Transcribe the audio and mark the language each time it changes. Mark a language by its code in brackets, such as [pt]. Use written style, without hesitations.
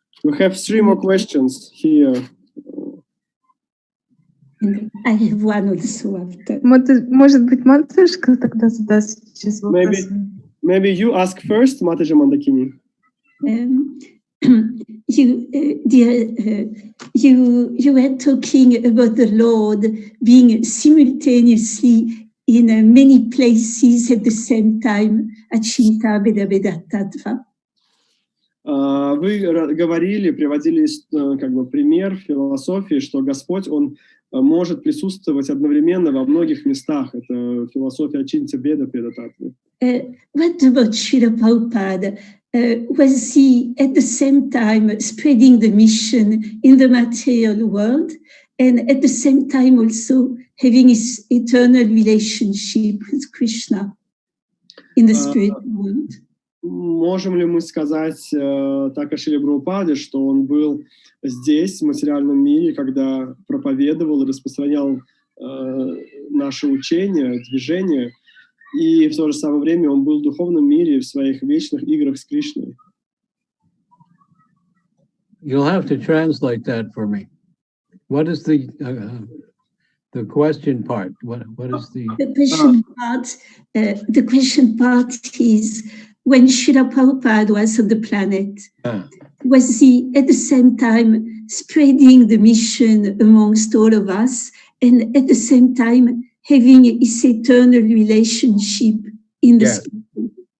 [en] We have 3 more questions here. I have one also after. [ru] Может быть, матушка тогда задаст сейчас вопрос. [en] Maybe you ask first, Mataji Moндакини. You were talking about the Lord being simultaneously in many places at the same time. [ru] Ачинта беда беда татва. Вы говорили, приводили как бы пример в философии, что Господь, Он может присутствовать одновременно во многих местах. Это философия Ачинтя Беда Педататвы. [en] What about Srila Prabhupada? Was he at the same time spreading the mission in the material world and at the same time also having his eternal relationship with Krishna in the spiritual world? [ru] Можем ли мы сказать так о Шриле Прабхупаде, что он был здесь, в материальном мире, когда проповедовал и распространял наше учение, движение, и в то же самое время он был в духовном мире в своих вечных играх с Кришной? [en] You'll have to translate that for me. What is the question part? What is the question part? The question part is, when Srila Prabhupada was on the planet, was he at the same time spreading the mission amongst all of us and at the same time having his eternal relationship in the spirit?